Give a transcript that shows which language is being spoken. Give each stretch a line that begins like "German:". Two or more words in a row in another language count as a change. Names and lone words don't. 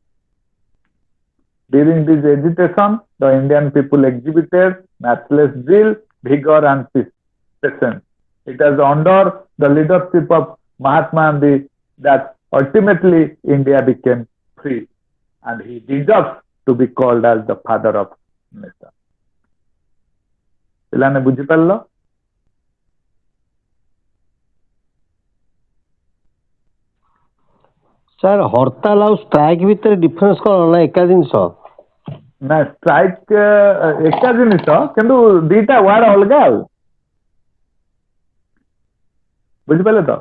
English: During this agitation, the Indian people exhibited matchless zeal, vigor, and patience. It was under the leadership of Mahatma Gandhi that ultimately India became free, and he deserves to be called as the father of nation.
Odia: ପିଲାମାନେ ବୁଝିପାରିଲ? ସାର୍ ହରତାଲ ଆଉ ଷ୍ଟ୍ରାଇକ୍ ଭିତରେ ଡିଫରେନ୍ସ କ'ଣ ନା ଏକା ଜିନିଷ? ନା ଷ୍ଟ୍ରାଇକ୍ ଏକା ଜିନିଷ କିନ୍ତୁ ଦିଟା ୱାର୍ଡ ଅଲଗା ଆଉ ବୁଝିପାରିଲେ ତ?